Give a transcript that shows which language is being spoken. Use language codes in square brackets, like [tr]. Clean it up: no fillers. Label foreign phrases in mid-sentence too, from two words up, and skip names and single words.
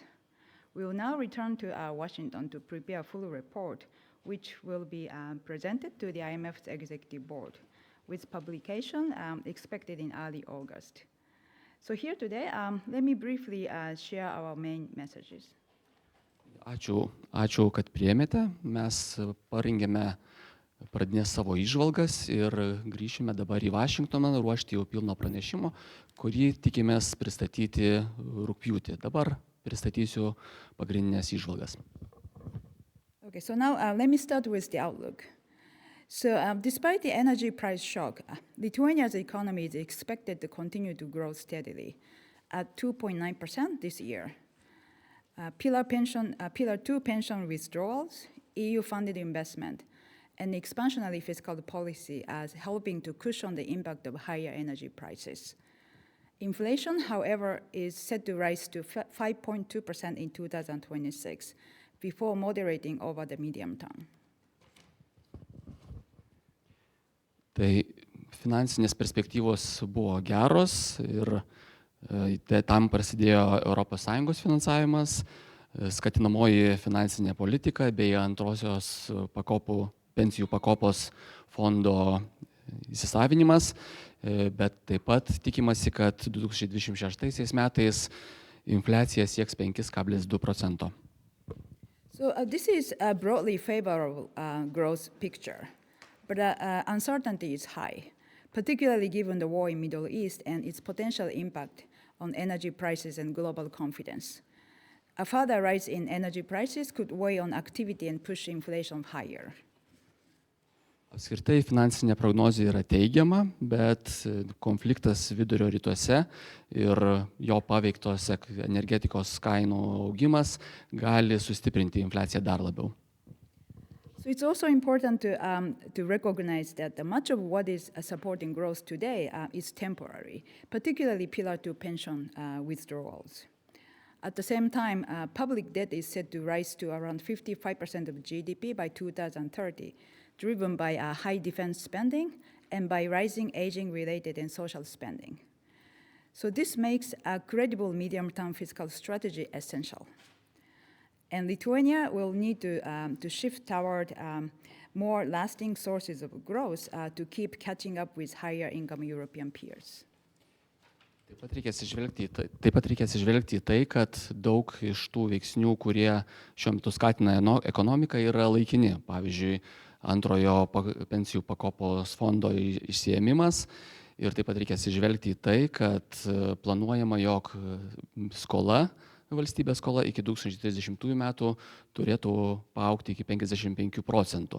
[en] We will now return to Washington to prepare a full report, which will be presented to the IMF's executive board, with publication expected in early August. So here today, let me briefly share our main messages. [lt] Ačiū, kad priėmėte. Mes parengėme pradinės savo įžvalgas ir grįšime dabar į Vašingtoną ruošti jau pilno pranešimo, kurį tikimės pristatyti rugpjūtį. Dabar pristatysiu pagrindinės įžvalgas. [en] Okay, so now let me start with the outlook. So despite the energy price shock, Lithuania's economy is expected to continue to grow steadily at 2.9% this year. Pillar 2 pension withdrawals, EU-funded investment, and expansionary fiscal policy as helping to cushion the impact of higher energy prices. Inflation, however, is set to rise to 5.2% in 2026 before moderating over the medium term. [lt] Tai finansinės perspektyvos buvo geros ir tam prasidėjo ES finansavimas, skatinamoji finansinė politika bei antrosios pensijų pakopos fondo įsisavinimas, bet taip pat tikimasi, kad 2026 metais infliacija sieks 5,2%. [en] So this is a broadly favorable growth picture. But uncertainty is high, particularly given the war in the Middle East and its potential impact on energy prices and global confidence. A further rise in energy prices could weigh on activity and push inflation higher. [lt] Apskritai finansinė prognozė yra teigiama, bet konfliktas Vidurio rytuose ir jo paveiktos energetikos kainų augimas gali sustiprinti infliaciją dar labiau. [en] So it's also important to recognize that much of what is supporting growth today is temporary, particularly Pillar 2 pension withdrawals. At the same time, public debt is set to rise to around 55% of GDP by 2030, driven by high defense spending and by rising aging-related and social spending. So this makes a credible medium-term fiscal strategy essential. And Lithuania will need to shift toward more lasting sources of growth to keep catching up with higher income European peers. [lt] Taip pat reikia atsižvelgti į tai, kad daug iš tų veiksnių, kurie šiuo metu skatina ekonomiką, yra laikini. Pavyzdžiui, antrojo pensijų pakopos fondo išsiėmimas. Ir taip pat reikia atsižvelgti į tai, kad planuojama, jog valstybės skola iki 2030 metų turėtų paaugti iki 55%.